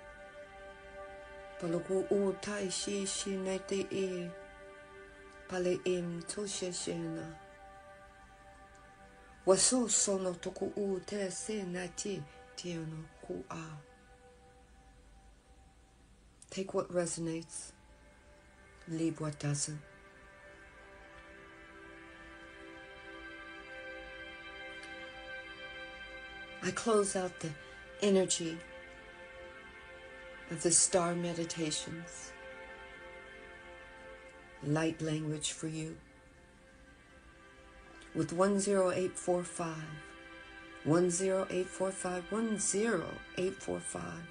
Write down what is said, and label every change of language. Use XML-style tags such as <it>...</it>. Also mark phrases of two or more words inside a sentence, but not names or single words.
<en>palugu u tai shi shi na te e pale im to she shena waso sono toku u te se na ti te no ku a. Take what resonates, leave what doesn't. I close out the energy of the S.T.A.R meditations, light language for you, with 10845, 10845, 10845.</en>